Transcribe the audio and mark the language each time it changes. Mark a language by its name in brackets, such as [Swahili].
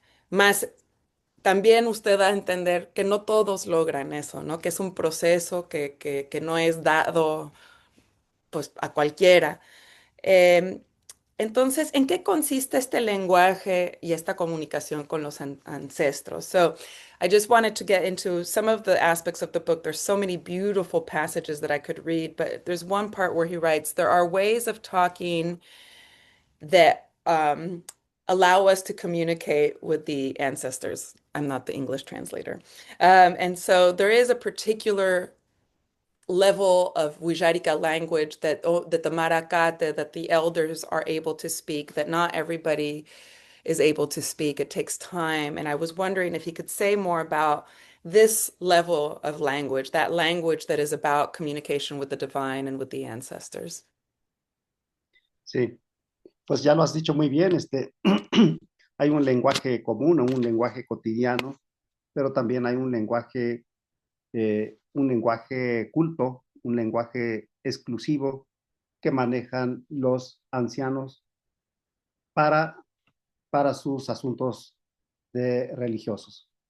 [Spanish] Más también usted da a entender que no todos logran eso, ¿no? Que es un proceso que no es dado pues a cualquiera. Em, entonces, ¿en qué consiste este lenguaje y esta comunicación con los ancestros? [English] So, I just wanted to get into some of the aspects of the book. There's so many beautiful passages that I could read, but there's one part where he writes, there are ways of talking that allow us to communicate with the ancestors. I'm not the English translator. And so there is a particular level of Wixárika language that the Maracate, that the elders are able to speak, that not everybody is able to speak. It takes time. And I was wondering if he could say more about this level of language, that language that is about communication with the divine and with the ancestors. [Spanish] Sí, pues ya lo has dicho muy bien, hay un lenguaje común, un lenguaje cotidiano, pero también hay un lenguaje culto, un lenguaje exclusivo que manejan los ancianos para, para sus asuntos religiosos.